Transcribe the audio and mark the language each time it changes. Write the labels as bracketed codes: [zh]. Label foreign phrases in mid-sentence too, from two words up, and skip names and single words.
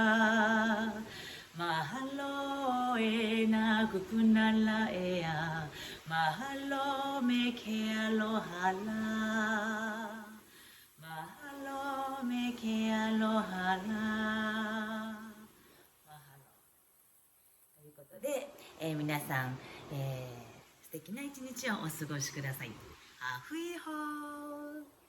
[haw] Mahalo e na kupunala ea Mahalo me ke alohala Mahalo me ke alohala Mahalo [ja] ということで、皆さん、素敵な一日をお過ごしください。 [haw] A hui hou